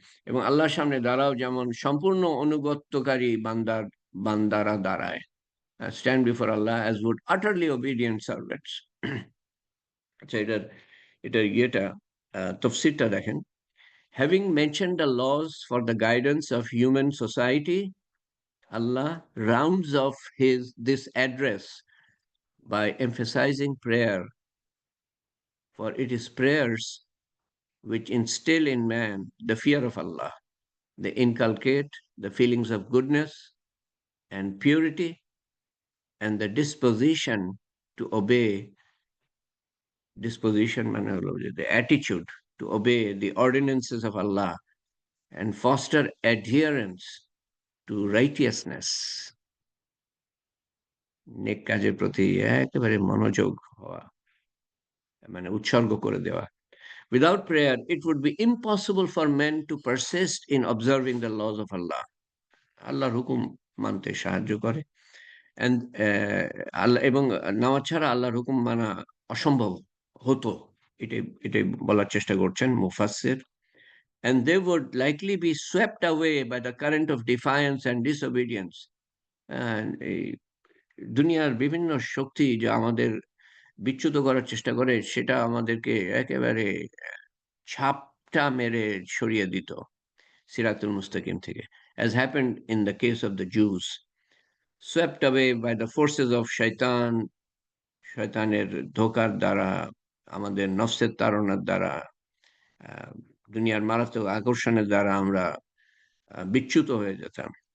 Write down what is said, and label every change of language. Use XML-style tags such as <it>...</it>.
<bn>এবং আল্লাহর সামনে দাঁড়াও যেমন সম্পূর্ণ অনুগত্যকারী বান্দারা দাঁড়ায়।</bn> <en>Stand before আল্লাহ as would utterly obedient servants.</en> <bn>আচ্ছা, এটার ইয়েটা, তফসিরটা দেখেন:</bn> <en>having mentioned the laws for the guidance of human society, Allah rounds off this address by emphasizing prayer, for it is prayers which instill in man the fear of Allah. They inculcate the feelings of goodness and purity and the disposition to obey. Disposition</en> <bn>মানে হলো যে</bn> <en>the attitude to obey the ordinances of Allah and foster adherence to righteousness,</en> <bn>নেক কাজের প্রতি একেবারে মনোযোগ হওয়া, মানে উৎসর্গ করে দেওয়া।</bn> <en>Without prayer, it would be impossible for men to persist in observing the laws of Allah।</en> <bn>আল্লাহর হুকুম মানতে সাহায্য করে।</bn> <en>And</en> <bn>আল্লাহ, এবং নামাজ ছাড়া আল্লাহর হুকুম মানা অসম্ভব হতো, এটাই বলার চেষ্টা করছেন মুফাসসির।</bn> <en>And they would likely be swept away by the current of defiance and disobedience।</en> <bn>এই দুনিয়ার বিভিন্ন শক্তি যে আমাদের বিচ্যুত করার চেষ্টা করে, সেটা আমাদেরকে একেবারে ঝাপটা মেরে সরিয়ে দিত সিরাতুল মুস্তাকিম থেকে,</bn> <en>as happened in the case of the Jews, swept away by the forces of</en> <bn>শয়তান, শয়তানের ধোঁকার দ্বারা, আমাদের নফসের তাড়নার দ্বারা, আহ, দুনিয়ার মারাত্মক আকর্ষণের দ্বারা আমরা বিচ্যুত হয়ে যেতাম।</bn>